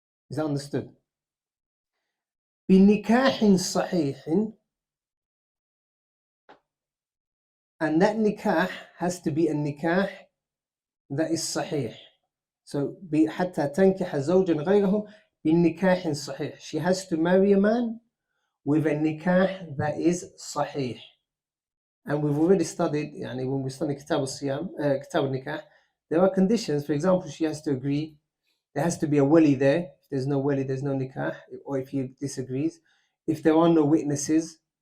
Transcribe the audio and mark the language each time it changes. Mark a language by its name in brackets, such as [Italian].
[English] Is that understood? [Arabic] بنكاح صحيح, [English] and that nikah has to be a nikah that is sahih. So [Arabic] حتى تنكح زوجا غيره بنكاح صحيح. [English] She has to marry a man with a nikah that is sahih. And we've already studied, when we studied Kitab al-Siyam, Kitab al-Nikah, there are conditions. For example, she has to agree. There has to be a wali there. If there's no wali, there's no nikah. Or if he disagrees. If there are no witnesses.